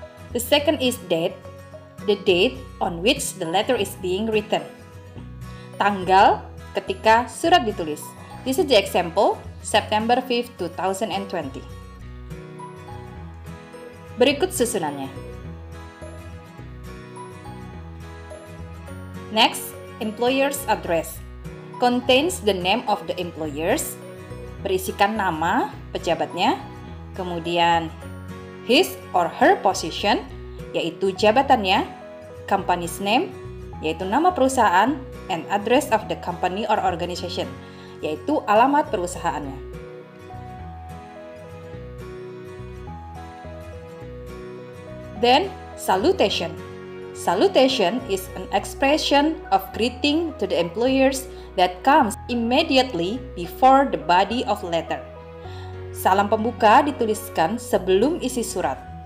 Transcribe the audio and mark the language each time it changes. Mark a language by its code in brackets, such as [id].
[en] The second is date, the date on which the letter is being written. [id] Tanggal ketika surat ditulis. [en] This is the example, September 5, 2020. [id] Berikut susunannya. [en] Next, employer's address. Contains the name of the employers. [id] Berisikan nama pejabatnya. Kemudian [en] his or her position, [id] yaitu jabatannya, [en] company's name, [id] yaitu nama perusahaan, [en] and address of the company or organization, [id] yaitu alamat perusahaannya. [en] Then, salutation. Salutation is an expression of greeting to the employers that comes immediately before the body of letter. [id] Salam pembuka dituliskan sebelum isi surat.